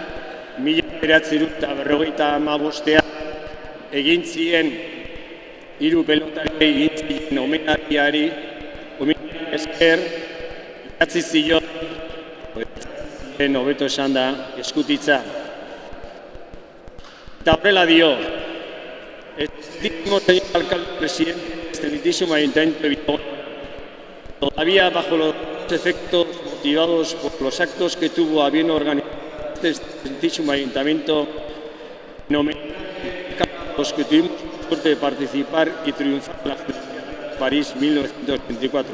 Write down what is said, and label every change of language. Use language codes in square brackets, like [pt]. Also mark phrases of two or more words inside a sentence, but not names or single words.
[eu] 1955an egin zien 3 pelotari egin zien omenaldiari esker idatzi zion hobeto esan da eskutitza. Eta horrela dio, [es] excelentísimo señor alcalde presidente, excelentísimo ayuntamiento de Bilbao, todavía bajo los efectos motivados por los actos que tuvo a bien organizar este excelentísimo ayuntamiento, en homenaje a los que tuvimos la suerte de participar y triunfar en la Olimpiada de París 1924.